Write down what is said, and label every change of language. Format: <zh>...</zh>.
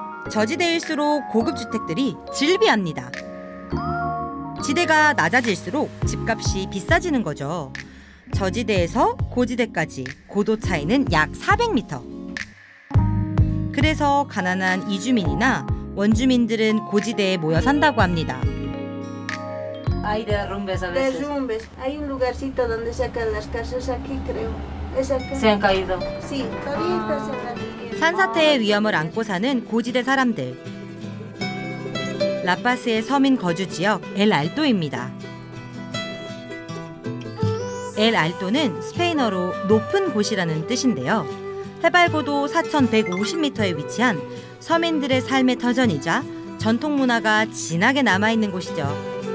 <ko>저지대일수록 고급 주택들이 질비합니다. 지대가 낮아질수록 집값이 비싸지는 거죠. 저지대에서 고지대까지 고도 차이는 약 400m. 그래서 가난한 이주민이나 원주민들은 고지대에 모여 산다고 합니다.</ko> <es>Hay derrumbes a veces. Derrumbes. Hay un lugarcito donde sacan las casas aquí, creo. ¿Es acá? Se han caído. Sí, todavía estás en la línea.</es> <ko>산사태의 위험을 안고 사는 고지대 사람들. 라파스의 서민 거주 지역 엘 알토입니다. 엘 알토는 스페인어로 높은 곳이라는 뜻인데요. 해발고도 4,150m에 위치한 서민들의 삶의 터전이자 전통 문화가 진하게 남아있는 곳이죠.</ko>